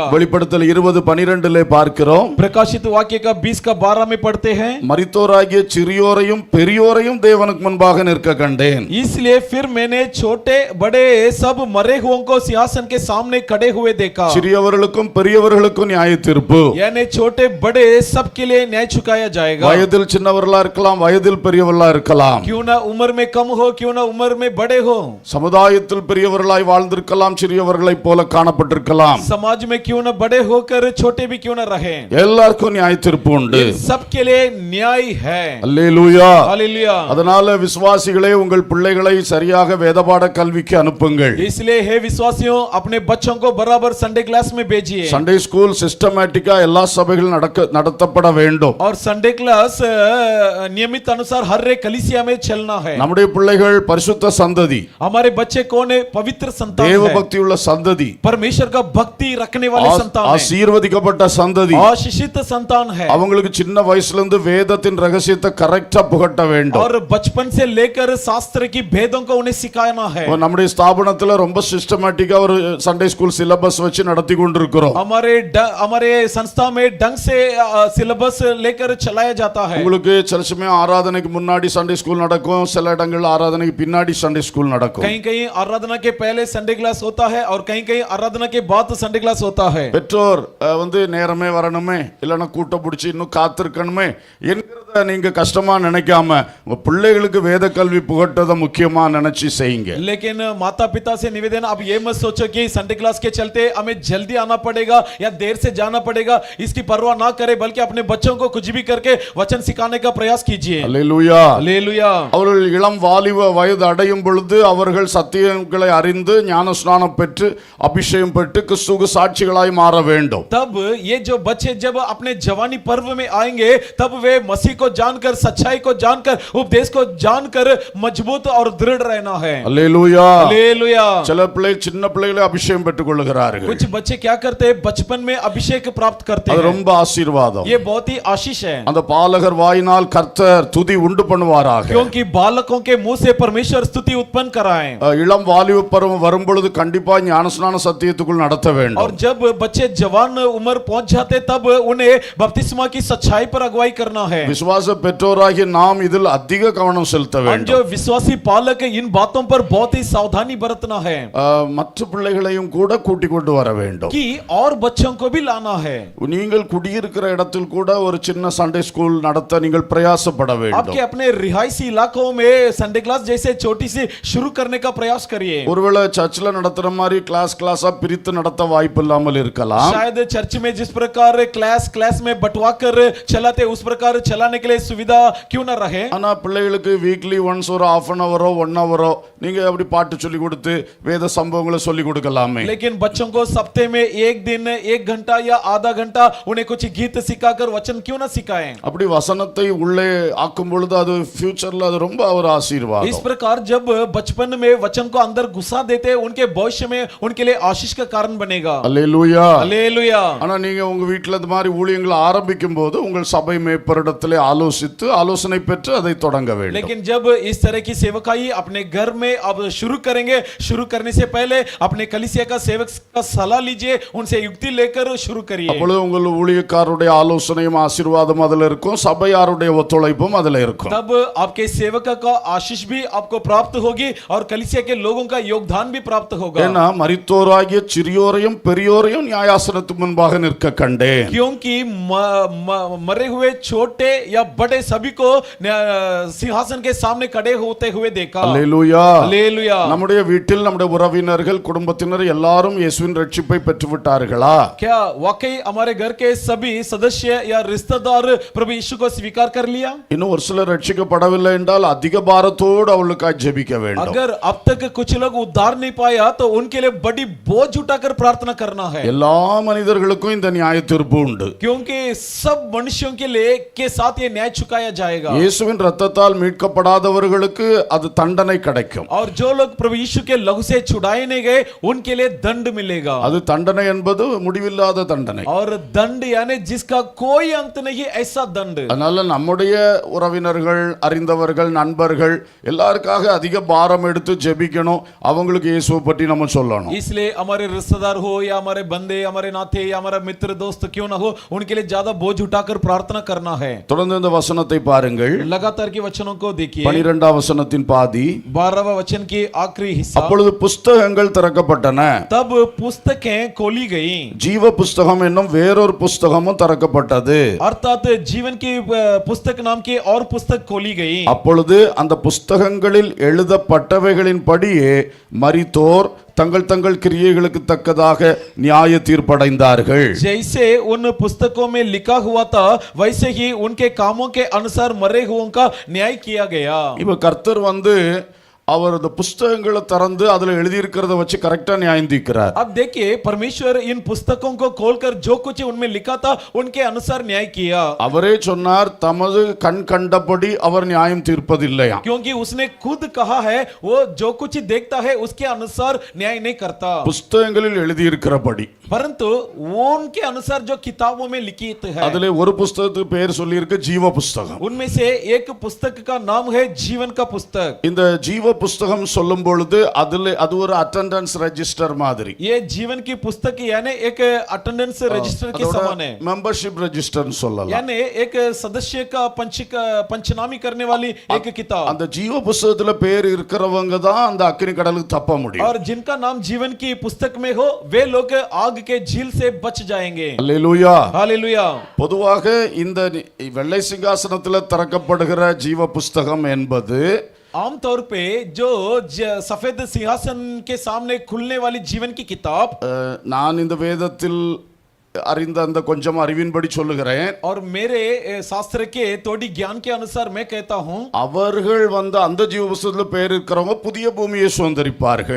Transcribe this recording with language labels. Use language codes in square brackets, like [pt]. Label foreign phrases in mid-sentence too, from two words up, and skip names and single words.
[ta] வெளிப்படுத்தல் 20:12 பார்க்கிறோம். [hi] प्रकाशित वाक्य का 20 का 12 में पढ़ते हैं. [ta] மரித்தோராகிய சிறியோரையும் பெரியோரையும் தேவனுக்கு முன்பாக நிற்க கண்டேன். [hi] इसलिए फिर मैंने छोटे बड़े सब मरे हुओं को सिंहासन के सामने खड़े हुए देखा. [ta] சிறியவர்களுக்கும் பெரியவர்களுக்கும் நியாய தீர்ப்பு. [hi] यानी छोटे बड़े सबके लिए न्याय चुकाया जाएगा. [ta] வயதில் சின்னவர்களா இருக்கலாம், வயதில் பெரியவர்களா இருக்கலாம். [hi] क्यों ना उम्र में कम हो, क्यों ना उम्र में बड़े हो. [ta] சமுதாயத்தில் பெரியவர்களாய் வாழ்ந்திருக்கலாம், சிறியவர்களைப் போல காணப்பட்டிருக்கலாம். [hi] समाज में क्यों ना बड़े होकर छोटे भी क्यों ना रहे. [ta] எல்லாருக்கும் நியாய தீர்ப்பு உண்டு. [hi] सबके लिए न्याय है. [ta] அல்லேலூயா. [hi] हालेलुया. [ta] அதனால விசுவாசிகளே உங்கள் பிள்ளைகளை சரியாக வேதபாட கல்விக்கு அனுப்புங்கள். [hi] इसलिए हे विश्वासियों अपने बच्चों को बराबर [en] Sunday class [hi] में भेजिए. [en] Sunday school [ta] சிஸ்டமேட்டிக்கா எல்லா சபைகளும் நடத்தப்பட வேண்டும். [hi] और [en] Sunday class [hi] नियमित अनुसार हर एक कलीसिया में चलना है. [ta] நம்முடைய பிள்ளைகள் பரிசுத்த சந்ததி, [hi] हमारे बच्चे कौन है? पवित्र संतान [ta] தேவ [hi] है. [ta] பக்தி உள்ள சந்ததி, [hi] परमेश्वर का भक्ति रखने वाले संतान है. [ta] ஆசீர்வதிக்கப்பட்ட சந்ததி. [hi] आशीषित संतान है. [ta] அவங்களுக்கு சின்ன வயசுல இருந்து வேதத்தின் ரகசியத்தை கரெக்டா புகட்ட வேண்டும். [hi] और बचपन से लेकर शास्त्र की भेदों को उन्हें सिखाना है. [ta] நம்முடைய ஸ்தாபனத்துல ரொம்ப சிஸ்டமேட்டிக்கா ஒரு [en] Sunday school syllabus [ta] வச்சு நடத்தி கொண்டிருக்கிறோம். [hi] हमारे संस्था में ढंग से सिलेबस लेकर चलाया जाता है. [ta] உங்களுக்கு சில சமயம் ஆராதனைக்கு முன்னாடி [en] Sunday school [ta] நடக்கும், சில இடங்கள்ல ஆராதனைக்கு பின்னாடி [en] Sunday school [ta] நடக்கும். [hi] कहीं कहीं आराधना के पहले [en] Sunday class [hi] होता है और कहीं कहीं आराधना के बाद [en] Sunday class [hi] होता है. [ta] பெற்றோர் வந்து நேரமே வரணுமே, இல்லைன்னா கூட்டம் பிடிச்சி இன்னும் காத்திருக்கணுமே என்கிறத நீங்க கஷ்டமா நினைக்காம உங்க பிள்ளைகளுக்கு வேத கல்வி புகட்டதை முக்கியமா நினைச்சு செய்யுங்க. [hi] लेकिन माता पिता से निवेदन, अब ये मत सोचो कि [en] Sunday class [hi] के चलते हमें जल्दी आना पड़ेगा या देर से जाना पड़ेगा. इसकी परवाह ना करें, बल्कि अपने बच्चों को कुछ भी करके वचन सिखाने का प्रयास कीजिए. [ta] அல்லேலூயா. [hi] हालेलुया. [ta] அவர்கள் இளம் வாலிப வயது அடையும் பொழுது அவர்கள் சத்தியங்களை அறிந்து ஞான ஸ்நானம் பெற்று அபிஷேகம் பெற்று கிறிஸ்துவுக்கு சாட்சிகளாய் மாற வேண்டும். [hi] तब ये जो बच्चे जब अपने जवानी पर्व में आएंगे तब वे मसीह को जानकर, सच्चाई को जानकर, उपदेश को जानकर मजबूत और दृढ़ रहना है. [ta] அல்லேலூயா. [hi] हालेलुया. [ta] சில பிள்ளை சின்ன பிள்ளைகளை அபிஷேகம் பெற்றுக் கொள்ளுகிறார்கள். [hi] कुछ बच्चे क्या करते हैं? बचपन में अभिषेक प्राप्त करते [ta] அது [hi] हैं. [ta] ரொம்ப ஆசீர்வாதம். [hi] ये बहुत ही आशीष है. [ta] அந்த பாலகர் வாயினால் கர்த்தர் துதி உண்டு பண்ணுவாராக. [hi] क्योंकि बालकों के मुंह से परमेश्वर स्तुति उत्पन्न कराए. [ta] இளம் வாலிப பருவம் வரும் பொழுது கண்டிப்பா ஞானஸ்நான சத்தியத்துக்குள் நடத்த [hi] और [ta] வேண்டும். [hi] जब बच्चे जवान उम्र पहुंच जाते तब उन्हें बपतिस्मा की सच्चाई पर अगुवाई करना है. [ta] விசுவாச பெற்றோராகிய நாம் இதில் அதிக கவனம் செலுத்த [hi] और [ta] வேண்டும். [hi] जो विश्वासी पालक इन बातों पर बहुत ही सावधानी बरतना है [ta] மற்ற பிள்ளைகளையும் கூட கூட்டிக் கொண்டு வர வேண்டும். [hi] कि और बच्चों को भी लाना है. [ta] நீங்கள் குடியிருக்கிற இடத்தில் கூட ஒரு சின்ன [en] Sunday school [ta] நடத்த நீங்கள் பிரயாசப்பட [hi] आपके [ta] வேண்டும். [hi] अपने रिहायशी इलाकों में [en] Sunday class [hi] जैसे छोटी सी शुरू करने का प्रयास करिए. [ta] ஒருவேளை சர்ச்சில் நடத்துற மாதிரி கிளாஸா பிரித்து நடத்த வாய்ப்பு இல்லாமல் இருக்கலாம். [hi] शायद चर्च में जिस प्रकार क्लास में बंटवा कर चलाते उस प्रकार चलाने के लिए सुविधा क्यों न रहे. [ta] ஆனா பிள்ளைகளுக்கு [en] weekly once [ta] ஒரு [en] half an hour 1 hour [ta] நீங்க அப்படி பாட்டு சொல்லி கொடுத்து வேத சம்பவங்களை சொல்லி கொடுக்கலாமே. [hi] लेकिन बच्चों को सप्ताह में एक दिन 1 घंटा या आधा घंटा उन्हें कुछ गीत सिखाकर वचन क्यों न सिखाएं. [ta] அப்படி வசனத்தை உள்ளே ஆக்கும் பொழுது அது ஃபியூச்சர்ல அது ரொம்ப ஒரு [hi] इस [ta] ஆசீர்வாதம். [hi] प्रकार जब बचपन में वचन को अंदर घुसा देते उनके भविष्य में उनके लिए आशीष का कारण बनेगा। [ta] அல்லேலூயா. [hi] हालेलुया। [ta] ஆனா நீங்க உங்க வீட்டுல இந்த மாதிரி ஊழியங்களை ஆரம்பிக்கும் போது உங்கள் சபை மேய்ப்பரிடத்திலே ஆலோசனை பெற்று அதை தொடங்க வேண்டும். [hi] लेकिन जब इस तरह की सेवकाई अपने घर में अब शुरू करेंगे, शुरू करने से पहले अपने कलीसिया का सेवक का सलाह लीजिए, उनसे युक्ति लेकर शुरू करिए। [ta] அப்பொழுது உங்கள் ஊழியக்காரருடைய ஆலோசனையும் ஆசீர்வாதம் அதுல இருக்கும், சபையாருடைய ஒத்துழைப்பும் அதுல இருக்கும். [hi] तब आपके सेवक का आशीष भी आपको प्राप्त होगी और कलीसिया के लोगों का योगदान भी प्राप्त होगा। [ta] ஏன்னா மரித்தோராகிய சிறியோரையும் பெரியோரையும் நியாயாசனத்துக்கு முன்பாக நிற்க கண்டேன். [hi] क्योंकि मरे हुए छोटे या बड़े सभी को सिंहासन के सामने खड़े होते हुए देखा। [ta] அல்லேலூயா. [hi] हालेलुया। [ta] நம்முடைய வீட்டில் நம்முடைய உறவினர்கள் குடும்பத்தினர் எல்லாரும் இயேசுவின் ரட்சிப்பை பெற்று விட்டார்களா? [hi] क्या वाकई हमारे घर के सभी सदस्य या रिश्तेदार प्रभु यीशु को स्वीकार कर लिया? [ta] இன்னும் ஒரு சிலர் ரட்சிக்கப்படவில்லை என்றால் அதிக பாரத்தோடு அவளுக்காக ஜெபிக்க வேண்டும். [hi] अगर अब तक कुछ लोग उद्धार नहीं पाया तो उनके लिए बड़ी बोझ उठाकर प्रार्थना करना है। [ta] எல்லா மனிதர்களுக்கும் இந்த நியாய தீர்ப்பு உண்டு. [hi] क्योंकि सब मनुष्यों के लिए के साथ ये न्याय चुकाया जाएगा। [ta] இயேசுவின் இரத்தத்தால் மீட்கப்படாதவர்களுக்கு அது தண்டனை கிடைக்கும். [hi] और जो लोग प्रभु यीशु के लहू से छुड़ाए नहीं गए उनके लिए दंड मिलेगा। [ta] அது தண்டனை என்பது முடிவில்லாத தண்டனை. [hi] और दंड यानी जिसका कोई अंत नहीं, ऐसा दंड। [ta] அதனால நம்முடைய உறவினர்கள், அறிந்தவர்கள், நண்பர்கள் எல்லாருக்காக அதிக பாரம் எடுத்து ஜெபிக்கணும். அவங்களுக்கு இயேசுவை பற்றி நம்ம சொல்லணும். [hi] इसलिए हमारे रिश्तेदार हो या हमारे बंदे, हमारे नाते या हमारा मित्र दोस्त क्यों ना हो, उनके लिए ज्यादा बोझ उठाकर प्रार्थना करना है। [ta] தொடர்ந்து இந்த வசனத்தை பாருங்கள். [hi] लगातार के वचनों को देखिए। [ta] 12ஆம் வசனத்தின் பாதி. [hi] 12वां वचन की आखिरी हिस्सा। [ta] அப்பொழுது புஸ்தகங்கள் திறக்கப்பட்டன. [hi] तब पुस्तकें खोली गई। [ta] ஜீவ புஸ்தகம் என்னும் வேறொரு புஸ்தகமும் திறக்கப்பட்டது. [hi] अर्थात जीवन की पुस्तक नाम की और पुस्तक खोली गई। [ta] அப்பொழுது அந்த புஸ்தகங்களில் எழுதப்பட்டவைகளின்படியே மரித்தோர் தங்கள் தங்கள் கிரியைகளுக்கு தக்கதாக நியாய தீர்ப்படைந்தார்கள். [hi] जैसे उन पुस्तकों में लिखा हुआ था वैसे ही उनके कामों के अनुसार मरे हुओं का न्याय किया गया। [ta] இப்ப கர்த்தர் அவர் அந்த புஸ்தகங்களை திறந்து அதுல எழுதியிருக்கிறத வச்சு கரெக்டா நியாயம் தீர்க்கிறார். [hi] अब देखिए परमेश्वर इन पुस्तकों को खोलकर जो कुछ उनमें लिखा था उनके अनुसार न्याय किया। [ta] அவரே சொன்னார் தமது கண் கண்டபடி அவர் நியாயம் தீர்ப்பதில்லையா. [hi] क्योंकि उसने खुद कहा है वो जो कुछ देखता है उसके अनुसार न्याय नहीं करता, [ta] புஸ்தகங்களில் எழுதியிருக்கிறபடி. [hi] परंतु उनके अनुसार जो किताबों में लिखित है। [ta] அதுல ஒரு புஸ்தகத்துக்கு பேர் சொல்லி இருக்கு ஜீவ புஸ்தகம். [hi] उनमें से एक पुस्तक का नाम है जीवन का पुस्तक। [ta] இந்த ஜீவ புஸ்தகம் சொல்லும் பொழுது அது ஒரு [en] attendance register [ta] மாதிரி. [hi] ये जीवन की पुस्तक यानी एक [en] attendance register [hi] के समान है। [en] membership register [ta] சொல்லலாம். [hi] यानी एक सदस्य का पंचनामी करने वाली एक किताब। [ta] அந்த ஜீவ புஸ்தகத்துல பேர் இருக்கிறவங்க தான் அந்த அக்கினி கடலுக்கு தப்ப முடியும். [hi] और जिनका नाम जीवन की पुस्तक में हो वे लोग आग के झील से बच जाएंगे। [ta] அல்லேலூயா. [hi] हालेलुया। [ta] பொதுவாக இந்த வெள்ளை சிங்காசனத்துல திறக்கப்படுகிற ஜீவ புஸ்தகம் என்பது [hi] आमतौर पे जो सफेद सिंहासन के सामने खुलने वाली जीवन की किताब, [ta] நான் இந்த வேதத்தில் அறிந்த அந்த கொஞ்சம் அறிவின்படி சொல்லுகிறேன். [hi] और मेरे शास्त्र के थोड़ी ज्ञान के अनुसार मैं कहता हूं, [ta] அவர்கள் அந்த ஜீவ புஸ்தகத்துல பேர் இருக்கிறவங்க புதிய பூமியை சுதந்தரிப்பார்கள்.